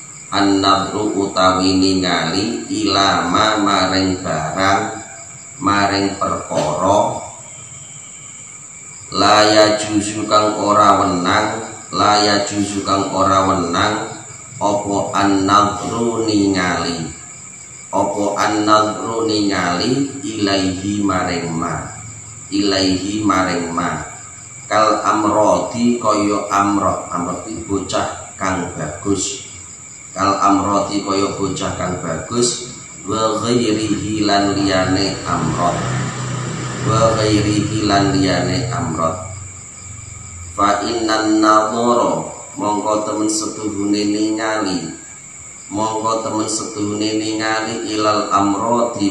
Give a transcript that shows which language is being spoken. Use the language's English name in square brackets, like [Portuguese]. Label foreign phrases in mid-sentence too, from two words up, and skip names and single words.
[Javanese] ilama maring barang maring perkara [Arabic] لا يجوز [Javanese] kang ora wenang apa an-nadru ningali ilaihi maring ma [Arabic] كالأمرد [Javanese] koyo amrot bocah kang bagus [Arabic] كالأمرد [Javanese] koyo bocah kang bagus [Arabic] وغيره [Javanese] lan liyane amrot [Arabic] فإن النظر [Javanese] mongko temen setuhune ningali [Arabic] إلى الأمرد